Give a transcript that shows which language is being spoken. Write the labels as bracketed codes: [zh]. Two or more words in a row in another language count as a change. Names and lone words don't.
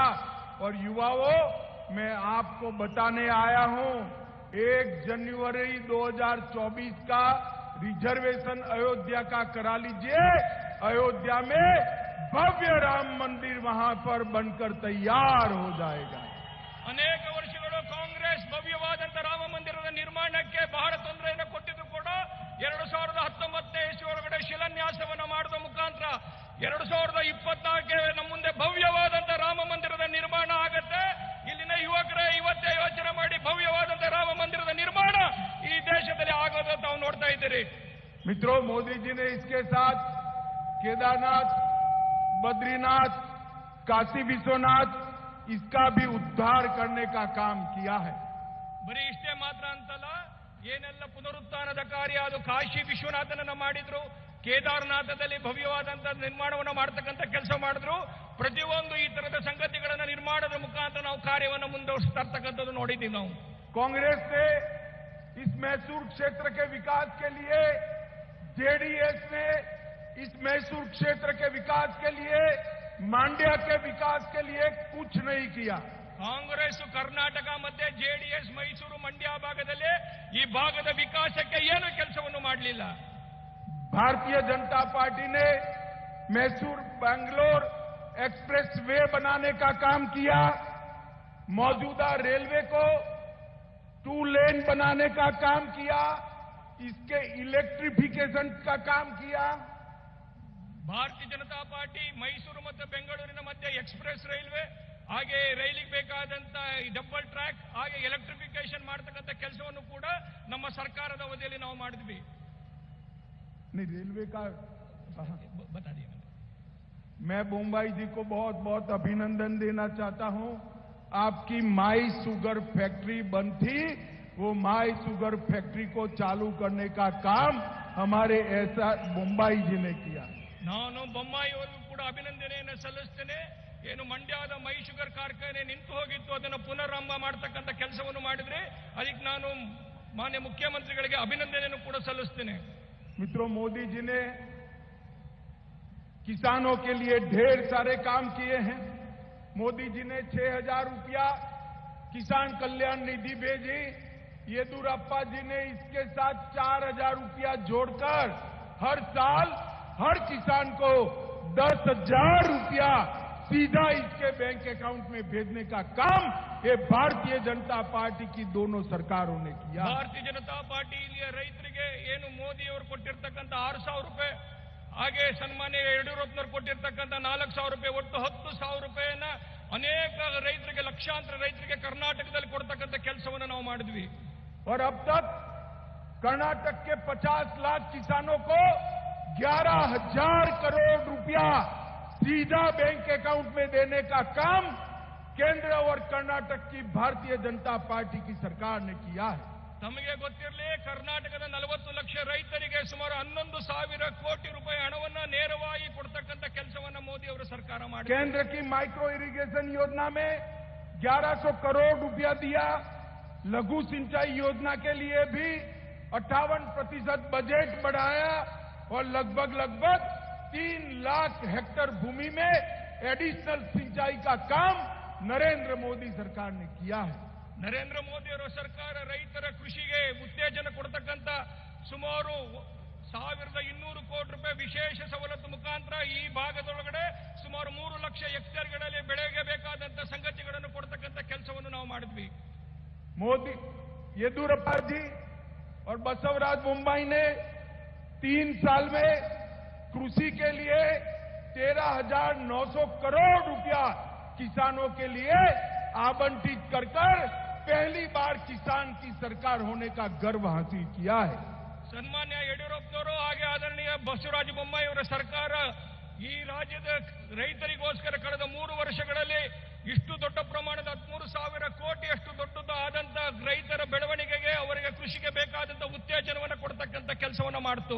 [hi] और युवाओं, मैं आपको बताने आया हूं, 1 जनवरी 2024 का रिजर्वेशन अयोध्या का करा लीजिए. अयोध्या में भव्य राम मंदिर वहां पर बनकर तैयार हो जाएगा. [kn] ಅನೇಕ ವರ್ಷಗಳು ಕಾಂಗ್ರೆಸ್ ಭವ್ಯವಾದಂತ ರಾಮ ಮಂದಿರದ ನಿರ್ಮಾಣಕ್ಕೆ ಬಹಳ ತೊಂದರೆಯನ್ನು ಕೊಟ್ಟಿದ್ದು ಕೂಡ 2019ನೇ ಇಸ್ವಿಯೊಳಗಡೆ ಶಿಲಾನ್ಯಾಸವನ್ನು ಮಾಡುವ ಮುಖಾಂತರ 2024ಕ್ಕೆ ನಮ್ಮ ಮುಂದೆ ಭವ್ಯವಾದಂತ ರಾಮ ಮಂದಿರದ ನಿರ್ಮಾಣ ಆಗತ್ತೆ. ಇಲ್ಲಿನ ಯುವಕರೇ ಇವತ್ತೇ ಯೋಚನೆ ಮಾಡಿ, ಭವ್ಯವಾದಂತ ರಾಮ ಮಂದಿರದ ನಿರ್ಮಾಣ ಈ ದೇಶದಲ್ಲಿ ಆಗೋದು ತಾವು ನೋಡ್ತಾ ಇದ್ದೀರಿ. [hi] मित्रों, मोदी जी ने इसके साथ केदारनाथ, बद्रीनाथ, काशी विश्वनाथ, इसका भी उद्धार करने का काम किया है. [kn] ಬರೀ ಇಷ್ಟೇ ಮಾತ್ರ ಅಂತಲ್ಲ, ಏನೆಲ್ಲ ಪುನರುತ್ಥಾನದ ಕಾರ್ಯ ಅದು ಕಾಶಿ ವಿಶ್ವನಾಥನನ್ನ ಮಾಡಿದ್ರು, ಕೇದಾರನಾಥದಲ್ಲಿ ಭವ್ಯವಾದಂತ ನಿರ್ಮಾಣವನ್ನು ಮಾಡತಕ್ಕಂಥ ಕೆಲಸ ಮಾಡಿದ್ರು. ಪ್ರತಿಯೊಂದು ಈ ತರದ ಸಂಗತಿಗಳನ್ನ ನಿರ್ಮಾಣದ ಮುಖಾಂತರ ನಾವು ಕಾರ್ಯವನ್ನು ಮುಂದುವರಿಸ್ತಾ ಇರ್ತಕ್ಕಂಥದ್ದು ನೋಡಿದ್ದೀವಿ ನಾವು. [hi] कांग्रेस ने इस मैसूर क्षेत्र के विकास के लिए, जेडीएस ने इस मैसूर क्षेत्र के विकास के लिए, मांड्या के विकास के लिए कुछ नहीं किया. [kn] ಕಾಂಗ್ರೆಸ್ ಕರ್ನಾಟಕ ಮತ್ತೆ ಜೆಡಿಎಸ್ ಮೈಸೂರು ಮಂಡ್ಯ ಭಾಗದಲ್ಲಿ ಈ ಭಾಗದ ವಿಕಾಸಕ್ಕೆ ಏನು ಕೆಲಸವನ್ನು ಮಾಡಲಿಲ್ಲ. [hi] भारतीय जनता पार्टी ने मैसूर बैंगलोर एक्सप्रेस वे बनाने का काम किया. मौजूदा रेलवे को 2 लेन बनाने का काम किया. इसके इलेक्ट्रिफिकेशन का काम किया. [kn] ಭಾರತೀಯ ಜನತಾ ಪಾರ್ಟಿ ಮೈಸೂರು ಮತ್ತು ಬೆಂಗಳೂರಿನ ಮಧ್ಯೆ [en] express railway, [kn] ಹಾಗೆ ರೈಲಿಗೆ ಬೇಕಾದಂತ ಈ [en] double track, [kn] ಹಾಗೆ ಎಲೆಕ್ಟ್ರಿಫಿಕೇಶನ್ ಮಾಡತಕ್ಕಂಥ ಕೆಲಸವನ್ನು ಕೂಡ ನಮ್ಮ ಸರ್ಕಾರದ ಅವಧಿಯಲ್ಲಿ ನಾವು ಮಾಡಿದ್ವಿ. [hi] नहीं रेलवे का बता दिए मैं बोम्बाई जी को बहुत बहुत अभिनंदन देना चाहता हूं। आपकी माई शुगर फैक्ट्री बंद थी, वो माई शुगर फैक्ट्री को चालू करने का काम हमारे ऐसा बोम्बाई जी ने किया। [kn] ನಾನು ಬೊಮ್ಮಾಯಿಯವರಿಗೂ ಕೂಡ ಅಭಿನಂದನೆಯನ್ನು ಸಲ್ಲಿಸ್ತೇನೆ. ಏನು ಮಂಡ್ಯದ ಮೈ ಶುಗರ್ ಕಾರ್ಖಾನೆ ನಿಂತು ಹೋಗಿತ್ತು, ಅದನ್ನು ಪುನರಾರಂಭ ಮಾಡತಕ್ಕಂಥ ಕೆಲಸವನ್ನು ಮಾಡಿದ್ರೆ ಅದಕ್ಕೆ ನಾನು ಮಾನ್ಯ ಮುಖ್ಯಮಂತ್ರಿಗಳಿಗೆ ಅಭಿನಂದನೆಯನ್ನು ಕೂಡ ಸಲ್ಲಿಸ್ತೇನೆ. [hi] मित्रों, मोदी जी ने किसानों के लिए ढेर सारे काम किए हैं। मोदी जी ने 6,000 रुपया किसान कल्याण निधि भेजी। येदुरप्पा जी ने इसके साथ 4,000 रुपया जोड़कर हर साल हर किसान को 10,000 रुपया सीधा इसके [en] bank account [hi] में भेजने का काम ये भारतीय जनता पार्टी की दोनों सरकारों ने किया। [kn] ಭಾರತೀಯ ಜನತಾ ಪಾರ್ಟಿ ಇಲ್ಲಿಯ ರೈತರಿಗೆ ಏನು ಮೋದಿ ಅವರು ಕೊಟ್ಟಿರ್ತಕ್ಕಂಥ 6,000 ರೂಪಾಯಿ, ಹಾಗೆ ಸನ್ಮಾನ್ಯ ಯಡಿಯೂರಪ್ಪನವರು ಕೊಟ್ಟಿರ್ತಕ್ಕಂಥ 4,000 ರೂಪಾಯಿ, ಒಟ್ಟು 10,000 ರೂಪಾಯಿಯನ್ನ ಅನೇಕ ರೈತರಿಗೆ, ಲಕ್ಷಾಂತರ ರೈತರಿಗೆ ಕರ್ನಾಟಕದಲ್ಲಿ ಕೊಡ್ತಕ್ಕಂಥ ಕೆಲಸವನ್ನು ನಾವು ಮಾಡಿದ್ವಿ. [hi] और अब तक कर्नाटक के 50 लाख किसानों को 11,000 करोड़ रुपया सीधा [en] bank account [hi] में देने का काम केंद्र और कर्नाटक की भारतीय जनता पार्टी की सरकार ने किया है। [kn] ತಮಗೆ ಗೊತ್ತಿರಲಿ, ಕರ್ನಾಟಕದ 40 ಲಕ್ಷ ರೈತರಿಗೆ ಸುಮಾರು 11,000 ಕೋಟಿ ರೂಪಾಯಿ ಹಣವನ್ನ ನೇರವಾಗಿ ಕೊಡ್ತಕ್ಕಂಥ ಕೆಲಸವನ್ನ ಮೋದಿ ಅವರ ಸರ್ಕಾರ ಮಾಡಿದೆ. [hi] केंद्र की [en] micro irrigation [hi] योजना में 1100 करोड़ रुपया दिया। लघु सिंचाई योजना के लिए भी 58% बजट बढ़ाया और लगभग 3 लाख हेक्टेयर भूमि में एडिशनल सिंचाई का काम नरेंद्र मोदी सरकार ने किया है। [kn] ನರೇಂದ್ರ ಮೋದಿ ಅವರ ಸರ್ಕಾರ ರೈತರ ಕೃಷಿಗೆ ಉತ್ತೇಜನ ಕೊಡ್ತಕ್ಕಂಥ ಸುಮಾರು 1,200 ಕೋಟಿ ರೂಪಾಯಿ ವಿಶೇಷ ಸವಲತ್ತು ಮುಖಾಂತರ ಈ ಭಾಗದೊಳಗಡೆ ಸುಮಾರು 3 ಲಕ್ಷ ಹೆಕ್ಟೇರ್ಗಳಲ್ಲಿ ಬೆಳೆಗೆ ಬೇಕಾದಂತ ಸಂಗತಿಗಳನ್ನು ಕೊಡ್ತಕ್ಕಂಥ ಕೆಲಸವನ್ನು ನಾವು ಮಾಡಿದ್ವಿ. [hi] मोदी, येदुरप्पा जी और बसवराज बोम्बाई ने 3 साल में कृषि के लिए 13,900 करोड़ रुपया किसानों के लिए आवंटित कर पहली बार किसान की सरकार होने का गर्व हासिल किया है। [kn] ಸನ್ಮಾನ್ಯ ಯಡಿಯೂರಪ್ಪನವರು ಹಾಗೆ ಆದರಣೀಯ ಬಸವರಾಜ ಬೊಮ್ಮಾಯಿ ಅವರ ಸರ್ಕಾರ ಈ ರಾಜ್ಯದ ರೈತರಿಗೋಸ್ಕರ ಕಳೆದ 3 ವರ್ಷಗಳಲ್ಲಿ ಇಷ್ಟು ದೊಡ್ಡ ಪ್ರಮಾಣದ 13,000 ಕೋಟಿ ಅಷ್ಟು ದೊಡ್ಡದು ಆದಂತ ರೈತರ ಬೆಳವಣಿಗೆಗೆ, ಅವರಿಗೆ ಕೃಷಿಗೆ ಬೇಕಾದಂತ ಉತ್ತೇಜನವನ್ನು ಕೊಡ್ತಕ್ಕಂಥ ಕೆಲಸವನ್ನು ಮಾಡಿತು.